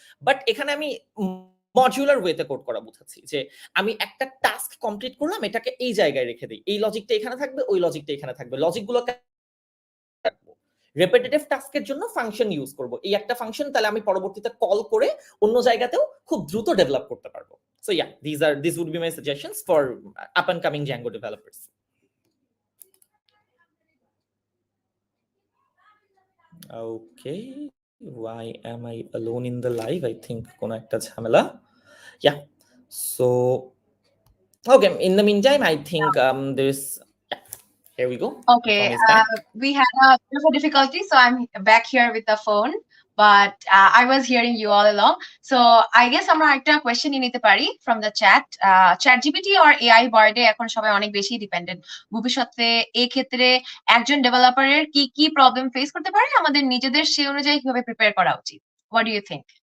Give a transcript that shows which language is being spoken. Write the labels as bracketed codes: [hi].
[bn] But এখানে আমি modular ওয়েতে কোড করা বুঝাচ্ছি, যে আমি একটা টাস্ক কমপ্লিট করলাম, এটাকে এই জায়গায় রেখে দিই, এই লজিকটা এখানে থাকবে, ওই লজিকটা এখানে থাকবে, লজিকগুলোকে রাখবো। রেপিটেটিভ টাস্কের জন্য ফাংশন ইউজ করব, এই একটা ফাংশন তাহলে আমি পরবর্তীতে কল করে অন্য জায়গাতেও খুব দ্রুত ডেভেলপ করতে পারবো। [en] So yeah, this would be my suggestions for up and coming Django developers. Okay, why am I alone in the live? I think [bn] কোনো একটা ঝামেলা। [en] Yeah, so okay, in the meantime I think there's, yeah, here we go. Okay, Tom is back. we had a bit of a difficulty, so I'm back here with the phone, but I was hearing you all along. So I guess [bn] আমরা একটা question নিয়ে নিতে পারি [en] from the chat. [bn] Chat GPT or AI বার্ডে এখন সবাই অনেক বেশি dependent. ভবিষ্যতে এই ক্ষেত্রে একজন ডেভেলপারের কি কি প্রবলেম ফেস করতে পারে, আমাদের নিজেদের সেই অনুযায়ী কিভাবে প্রিপেয়ার করা উচিত? [en] What do you think?